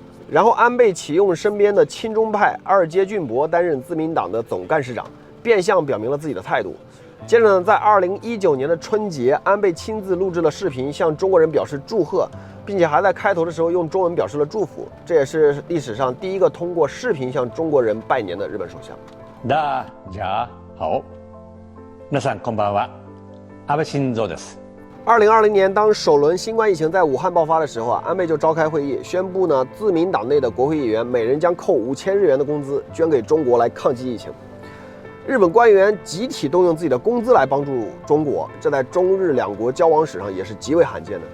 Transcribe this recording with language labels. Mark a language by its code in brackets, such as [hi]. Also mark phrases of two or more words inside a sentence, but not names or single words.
[zh] 然后安倍启用身边的亲中派二阶俊博担任自民党的总干事长，变相表明了自己的态度。接着呢，在2019年的春节，安倍亲自录制了视频，向中国人表示祝贺，并且还在开头的时候用中文表示了祝福。这也是历史上第一个通过视频向中国人拜年的日本首相。大家好。 [ja] 皆さんこんばんは。安倍晋三です。 [zh] 2020 年，当首轮新冠疫情在武汉爆发的时候啊，安倍就召开会议，宣布呢，自民党内的国会议员每人将扣5000日元的工资，捐给中国来抗击疫情。日本官员集体动用自己的工资来帮助中国，这在中日两国交往史上也是极为罕见的。